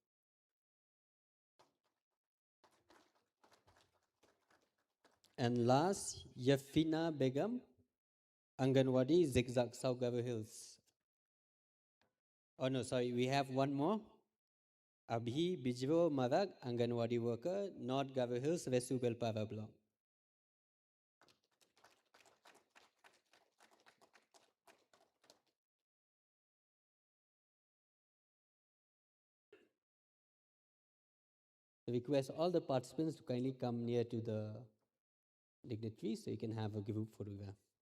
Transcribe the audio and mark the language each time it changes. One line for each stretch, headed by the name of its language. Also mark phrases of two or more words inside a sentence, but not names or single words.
English: And last, Yafina Begum, Anganwadi, Zigzag, South Gavo Hills. Oh no, sorry, we have one more. Abhi Bijro Marak, Anganwadi worker, North Gavo Hills, Vesubel Pava Block. So request all the participants to kindly come near to the dignitary so you can have a group photograph.